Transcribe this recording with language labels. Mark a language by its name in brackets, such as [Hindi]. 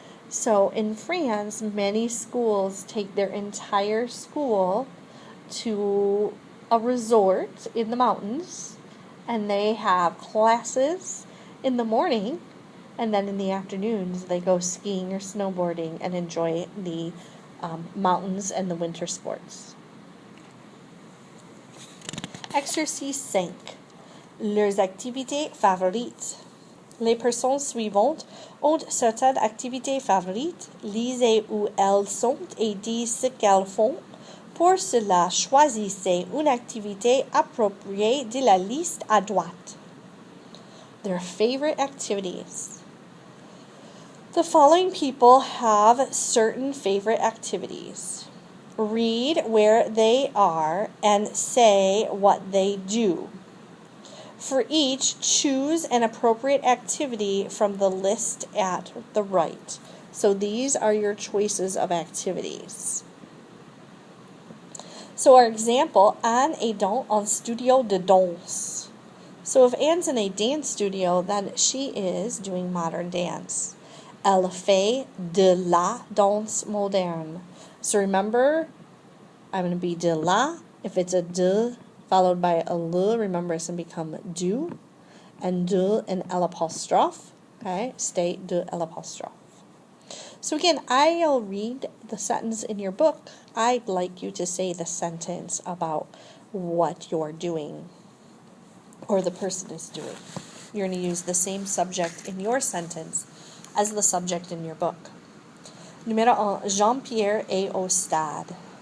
[English] So in France, many schools take their entire school to a resort in the mountains, and they have classes in the morning, and then in the afternoons they go skiing or snowboarding and enjoy the mountains and the winter sports. [French] Exercice 5. Leurs activités favorites. Les personnes suivantes ont certaines activités favorites. Lisez où elles sont et dites ce qu'elles font. Pour cela, choisissez une activité appropriée de la liste à droite. [English] Their favorite activities. The following people have certain favorite activities. Read where they are and say what they do. For each, choose an appropriate activity from the list at the right. So these are your choices of activities. So our example, [French] Anne est dans un studio de danse. [English] So if Anne's in a dance studio, then she is doing modern dance. [French] Elle fait de la danse moderne. [English] So remember, I'm going to be de la. If it's a de followed by a le, remember it's going to become du. And de and l'apostrophe. Okay, stay de l'apostrophe. So again, I'll read the sentence in your book. I'd like you to say the sentence about what you're doing or the person is doing. You're going to use the same subject in your sentence as the subject in your book. [French] Numéro 1. Jean-Pierre est au stade.